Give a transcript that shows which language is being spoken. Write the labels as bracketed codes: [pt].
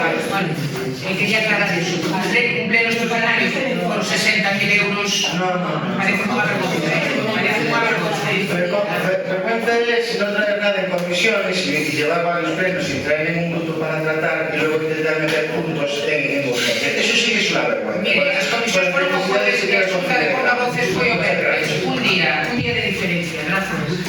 [gl] Vale. Quería aclarar eso. Un pleno extraordinario por por 60.000 euros. Parece unha vergonza, parece unha vergonza. [es] Vergüenza es no traer nada en comisiones y llevar varios plenos sin traer ningún punto para tratar y luego intentar meter puntos en urgencia. Eso sí que es una vergüenza. [gl] Mire, as comisións por non podes que a Xunta de Portavoces foi o Berres, un día de diferencia, grazas.